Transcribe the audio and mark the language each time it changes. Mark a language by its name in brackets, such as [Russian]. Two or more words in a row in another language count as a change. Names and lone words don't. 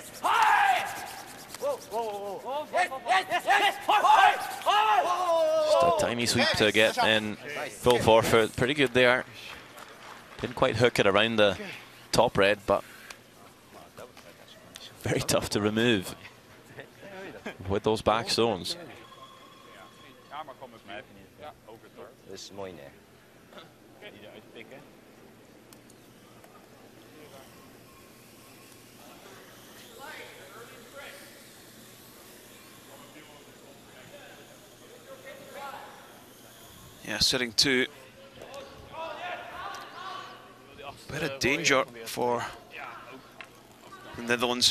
[English] Just a tiny sweep to get in full forfeit. Pretty good there. Didn't quite hook it around the top red, but very tough to remove with those back stones. [Dutch] Ja, maar kom eens mee. Ja, over het dorp. [Japanese] よし、もういいね。 [Dutch] Die uitpikken. [English] Yeah, sitting two. Bit of danger for the Netherlands.